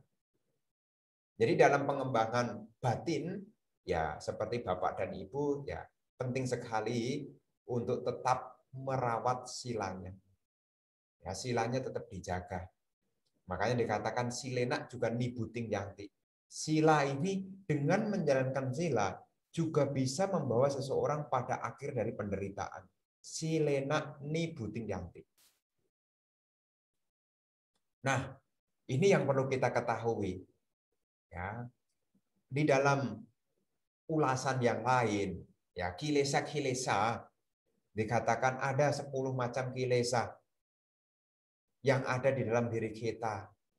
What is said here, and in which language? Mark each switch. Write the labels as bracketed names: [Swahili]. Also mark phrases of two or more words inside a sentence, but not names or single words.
[Indonesian] Jadi dalam pengembangan batin, ya seperti Bapak dan Ibu, ya penting sekali untuk tetap merawat silanya. Ya, silanya tetap dijaga. Makanya dikatakan [Pali] silena juga nibuting yanti. [Indonesian] Sila ini dengan menjalankan sila juga bisa membawa seseorang pada akhir dari penderitaan. [Pali] Silena nibuting yanti. [Indonesian] Nah, ini yang perlu kita ketahui. Ya, di dalam ulasan yang lain, ya kilesa-kilesa dikatakan ada 10 macam kilesa yang ada di dalam diri kita.